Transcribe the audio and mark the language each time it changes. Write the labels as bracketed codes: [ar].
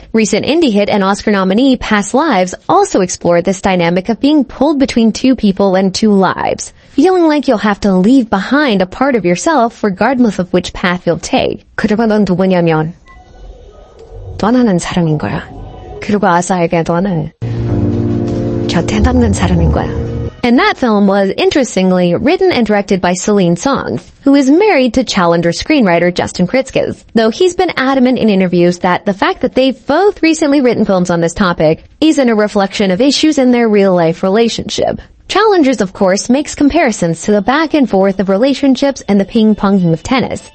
[en] Recent indie hit and Oscar nominee Past Lives also explored this dynamic of being pulled between two people and two lives, feeling like you'll have to leave behind a part of yourself regardless of which path you'll take. [ko] 그러면 넌 누구냐면 떠나는 사람인 거야. 그리고 아사에게 너는 곁에 남는 사람인 거야. [en] And that film was, interestingly, written and directed by Celine Song, who is married to Challenger screenwriter Justin Kritzkes, though he's been adamant in interviews that the fact that they've both recently written films on this topic isn't a reflection of issues in their real-life relationship. Challengers, of course, makes comparisons to the back and forth of relationships and the ping-ponging of tennis.